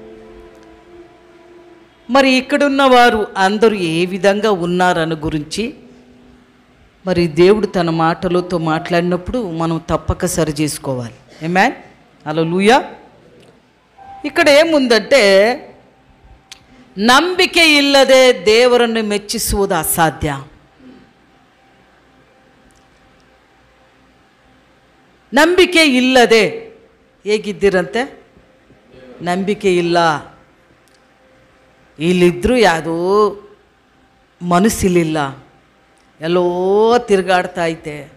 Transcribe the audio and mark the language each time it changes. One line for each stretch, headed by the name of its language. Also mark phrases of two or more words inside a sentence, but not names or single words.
Telugu: మరి ఇక్కడున్న వారు అందరూ ఏ విధంగా ఉన్నారని గురించి మరి దేవుడు తన మాటలతో మాట్లాడినప్పుడు మనం తప్పక సరి చేసుకోవాలి. ఆమేన్. హల్లెలూయా. ఇక్కడ ఏముందంటే,
Kannada: ನಂಬಿಕೆ ಇಲ್ಲದೆ ದೇವರನ್ನು ಮೆಚ್ಚಿಸುವುದು ಅಸಾಧ್ಯ. ನಂಬಿಕೆ ಇಲ್ಲದೆ ಹೇಗಿದ್ದೀರಂತೆ? ನಂಬಿಕೆ ಇಲ್ಲ, ಇಲ್ಲಿದ್ದರೂ ಯಾವುದೋ ಮನಸ್ಸಿಲಿಲ್ಲ, ಎಲ್ಲೋ ತಿರುಗಾಡ್ತಾ ಐತೆ.